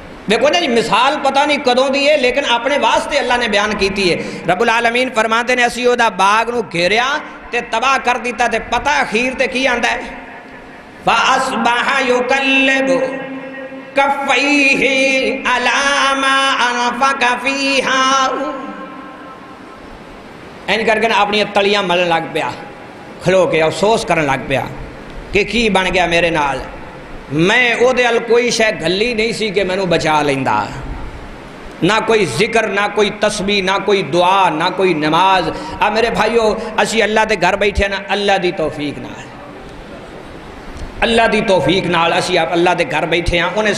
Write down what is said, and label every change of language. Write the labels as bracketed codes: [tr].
[pa] دیکھو نا جی مثال پتہ نہیں کدوں دی ہے لیکن اپنے واسطے اللہ نے بیان کیتی ہے. رب العالمین فرماتے نے اسی دا باغ نو گھیریا تے تباہ کر دیتا تے پتہ اخیر تے کی آندا ہے [ar] فَأَصْبَحَ يُقَلِّبُ كَفَّيْهِ عَلَى مَا أَنفَقَ فِيهَا. [pa] این کر کے اپنی تلیاں ملن لگ پیا کھلو کے افسوس کرن لگ پیا کہ کی بن گیا میرے نال. میں او دے ال کوئی شے گلی نہیں سی کہ مینوں بچا لیندا. نہ کوئی ذکر نہ کوئی تسبیح نہ کوئی دعا نہ کوئی نماز. اب میرے بھائیو اسی اللہ دے گھر بیٹھے نا اللہ دی توفیق نال اللہ دی توفیق نال اسی آپ اللہ دے گھر بیٹھے ہیں.